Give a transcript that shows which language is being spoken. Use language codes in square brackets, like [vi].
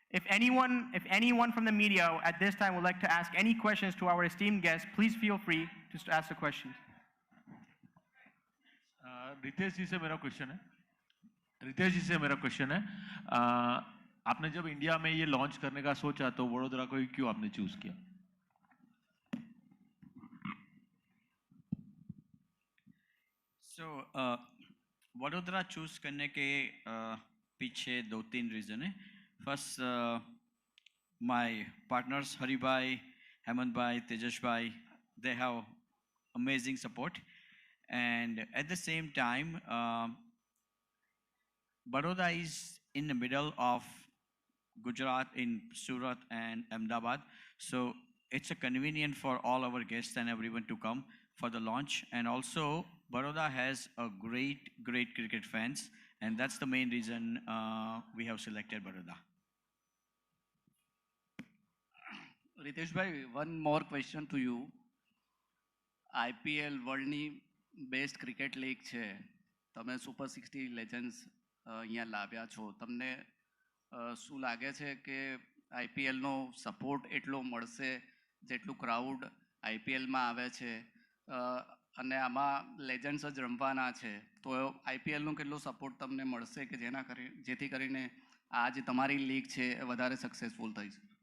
[en] anyone from the media at this time would like to ask any questions to our esteemed guests, please feel free to ask the questions. [hi] Ritesh जी से मेरा question है आपने जब India में ये launch करने का सोचा तो वडोदरा को ही क्यों आपने चूज किया? So, वडोदरा चूज करने के पीछे दो तीन रीजन है. [en] First, my partners Hari bhai, Hemant bhai, Tejas bhai, they have amazing support, and at the same time, Baroda is in the middle of Gujarat, in Surat and Ahmedabad, so it's a convenient for all our guests and everyone to come for the launch. And also, Baroda has a great cricket fans, and that's the main reason we have selected Baroda. Ritesh bhai, one more question to you. [gu] IPL વર્લ્ડની best cricket league છે. તમે super 60 લેજન્ડ્સ અહીંયા લાવ્યા છો. તમને શું લાગે છે કે આઈપીએલનો સપોર્ટ એટલો મળશે જેટલું ક્રાઉડ આઈપીએલમાં આવે છે અને આમાં લેજન્ડ્સ જ રમવાના છે, તો આઈપીએલનો કેટલો સપોર્ટ તમને મળશે કે જેથી કરીને આ જે તમારી લીગ છે એ વધારે સક્સેસફુલ થઈ છે?